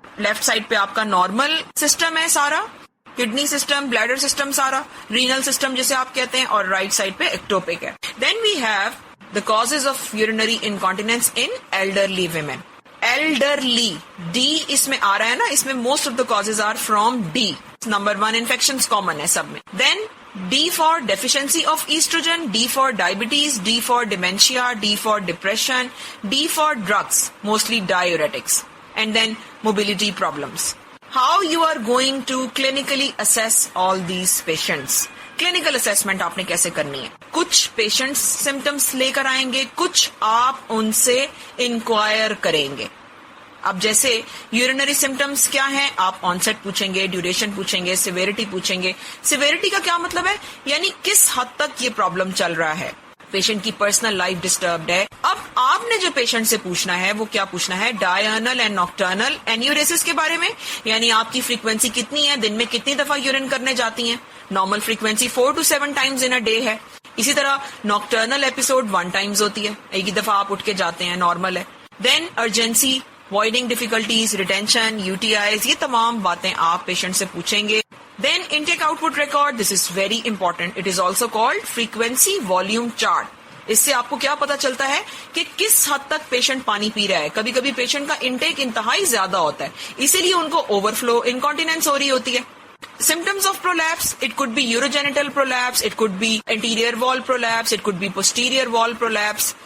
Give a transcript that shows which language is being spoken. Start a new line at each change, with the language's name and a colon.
Urdu: Left side پہ آپ کا نارمل سسٹم ہے سارا, کڈنی سسٹم, بلیڈر سسٹم سارا, رینل سسٹم جسے آپ کہتے ہیں, اور رائٹ سائڈ پہ ایکٹوپک ہے.
English: Then we have the causes of urinary incontinence in elderly women.
Urdu: Elderly D اس میں آ رہا ہے نا, اس میں
English: Most of the causes are from D.
Urdu: Number 1 infections common ہے سب میں.
English: Then D for deficiency of estrogen, D for diabetes, D for dementia, D for depression, D for drugs, mostly diuretics, and then mobility problems. How you are going to clinically assess all these patients?
Urdu: Clinical assessment آپ نے کیسے کرنی ہے؟ کچھ patients symptoms لے کر آئیں گے, کچھ آپ ان سے انکوائر کریں گے. اب جیسے یورینری سمٹمس کیا ہیں, آپ آنسیٹ پوچھیں گے, ڈیوریشن پوچھیں گے, سیویرٹی پوچھیں گے. سیویرٹی کا کیا مطلب ہے؟ یعنی کس حد تک یہ پرابلم چل رہا ہے, پیشنٹ کی پرسنل لائف ڈسٹربڈ ہے. اب آپ نے جو پیشنٹ سے پوچھنا ہے وہ کیا پوچھنا ہے؟
English: diurnal and nocturnal enuresis
Urdu: کے بارے میں, یعنی آپ کی فریکوینسی کتنی ہے, دن میں کتنی دفعہ یورین کرنے جاتی ہیں. Normal frequency
English: 4 to 7 times in a day
Urdu: ہے. اسی طرح ناکٹرنل ایپیسوڈ 1 times ہوتی ہے, ایک ہی دفعہ آپ اٹھ کے جاتے ہیں, نارمل ہے. دین urgency, voiding difficulties, retention, UTIs, یہ تمام باتیں آپ پیشنٹ سے پوچھیں گے.
English: Then intake output record, this is very important. It is also called frequency volume chart.
Urdu: اس سے آپ کو کیا پتا چلتا ہے کہ کس حد تک پیشنٹ پانی پی رہا ہے. کبھی کبھی پیشنٹ کا انٹیک انتہائی زیادہ ہوتا ہے, اسی لیے ان کو اوور فلو, انکانٹیننس ہو رہی ہوتی ہے.
English: Symptoms of prolapse, it could be urogenital prolapse, it could be anterior wall prolapse, it could be posterior wall prolapse.